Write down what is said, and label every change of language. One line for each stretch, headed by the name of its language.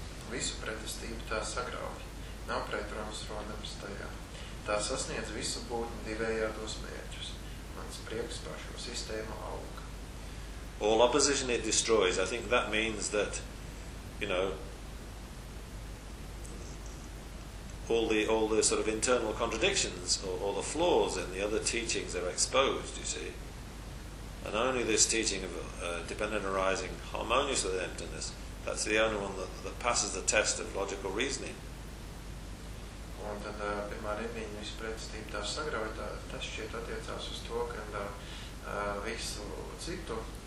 Latvian: Visu pretestību tā sagrauj. Nav pretrunas rodams tajā. Tā sasniedz visu būtni divējādos mērķus. Mans prieks par šo sistēmu aug.
English: All opposition it destroys. I think that means that, you know, all the sort of internal contradictions or all the flaws in the other teachings are exposed, you see. And only this teaching of dependent arising harmonious with emptiness, that's the only one that passes the test of logical reasoning.
Latvian: Un tad pirmā rindiņa visu pretestību tās sagrauj, tas šķiet attiecās uz to, ka visu citu